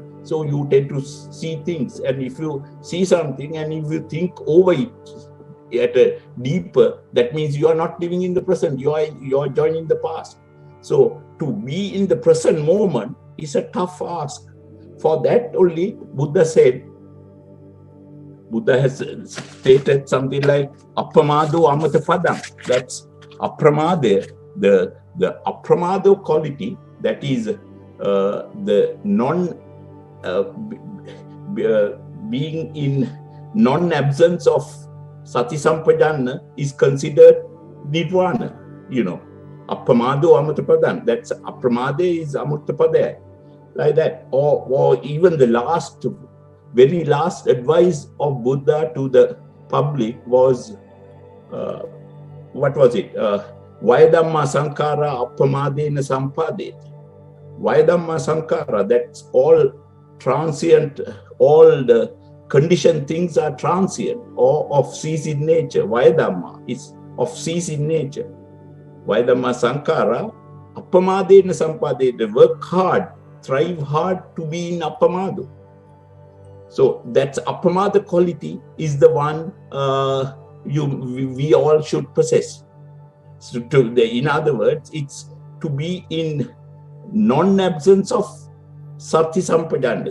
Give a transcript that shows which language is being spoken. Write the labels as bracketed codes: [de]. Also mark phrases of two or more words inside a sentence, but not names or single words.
[en] So you tend to see things. And if you see something and if you think over it at a deeper, that means you are not living in the present. You are joining the past. So to be in the present moment is a tough ask. For that only, Buddha has stated something like [pi] appamado amata padam. [en] That's appramada, the appramado quality, that is the being in non-absence of [pi] sati sampajanna [en] is considered nirvana. [pi] Appamado amata padam. [en] That's appramada is [si] අමත පදය, [en] like that. Or even the very last advice of Buddha to the public was, what was it? [pi] Vayadhamma sankara appamadena sampadeti. Vayadhamma sankara, [en] that's all transient, all the conditioned things are transient or of cease in nature. Vayadhamma is of cease in nature. [pi] Vayadhamma sankara appamadena sampadeti. [en] Work hard, thrive hard to be in appamado. So that's appamada quality is the one we all should possess. So in other words, it's to be in non-absence of [pi] sati sampajanna.